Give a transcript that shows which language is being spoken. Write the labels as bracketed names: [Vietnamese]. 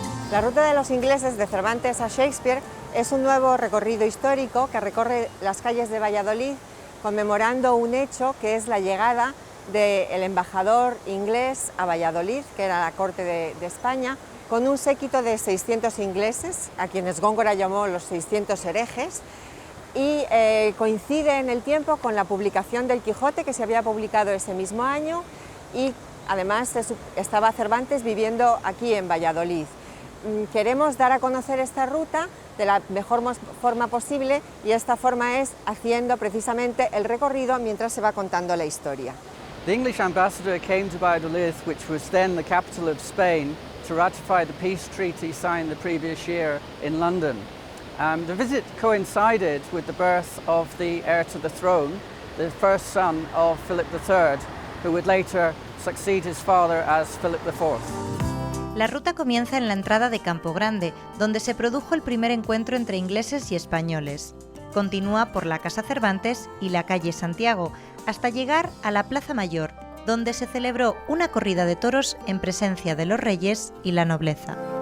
[Spanish] La ruta de los ingleses de Cervantes a Shakespeare es un nuevo recorrido histórico que recorre las calles de Valladolid conmemorando un hecho que es la llegada del embajador inglés a Valladolid, que era la corte de España, con un séquito de 600 ingleses, a quienes Góngora llamó los 600 herejes, y coincide en el tiempo con la publicación del Quijote, que se había publicado ese mismo año, y además estaba Cervantes viviendo aquí en Valladolid. Queremos dar a conocer esta ruta de la mejor forma posible y esta forma es haciendo precisamente el recorrido mientras se va contando la historia. [English] The English ambassador came to Valladolid, which was then the capital of Spain, to ratify the peace treaty signed the previous year in London. The visit coincided with the birth of the heir to the throne, the first son of Philip III, who would later succeed his father as Philip IV. [Spanish] La ruta comienza en la entrada de Campo Grande, donde se produjo el primer encuentro entre ingleses y españoles. Continúa por la Casa Cervantes y la calle Santiago, hasta llegar a la Plaza Mayor, donde se celebró una corrida de toros en presencia de los reyes y la nobleza.